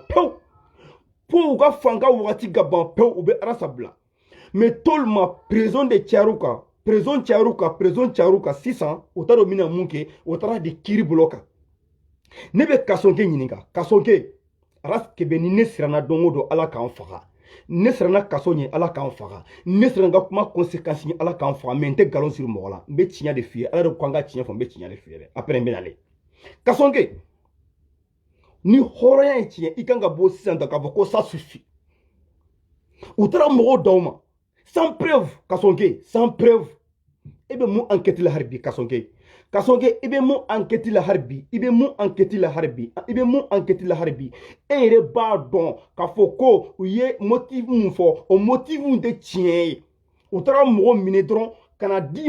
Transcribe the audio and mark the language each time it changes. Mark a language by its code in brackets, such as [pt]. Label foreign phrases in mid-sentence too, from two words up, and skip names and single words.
[bm] pewu fo u ka fanga wagati ka ban pewu u bɛ arasa bila mais tolma prison de cayar'u kan prison cayar'u kan sisan o t'a dɔn mina mun kɛ o taara di kiiri bolo kan ne bɛ kasɔnkɛ ɲininka kasɔnkɛ aras kɛbɛ ni ne siranna don o don ala k'an faga ne siranna kaso ɲɛ ala k'an faga ne siranna ka kuma conséquence ɲɛ ala k'an faga mais n tɛ nkalon siri mɔgɔ la n bɛ tiɲɛ de f'i ye ala de ko an ka tiɲɛ fɔ n bɛ tiɲɛ de f'i ye dɛ après n bɛ nale kasɔnkɛ ni hɔrɔnya ye tiɲɛ i kan ka bɔ sisan da k'a fɔ ko [fr] ça suffit [bm] u taara mɔgɔw d'aw ma [fr] sans preuve [bm] kasɔnkɛ [fr] sans preuve [bm] e bɛ mun enquête la hali bi kasɔnkɛ i bɛ mun enquête la hali bi i bɛ mun enquête la hali bi i bɛ mun enquête la hali bi e yɛrɛ b'a dɔn k'a fɔ ko u ye motif mun fɔ o motif tɛ tiɲɛ ye u taara mɔgɔ minɛ dɔrɔn ka na d'i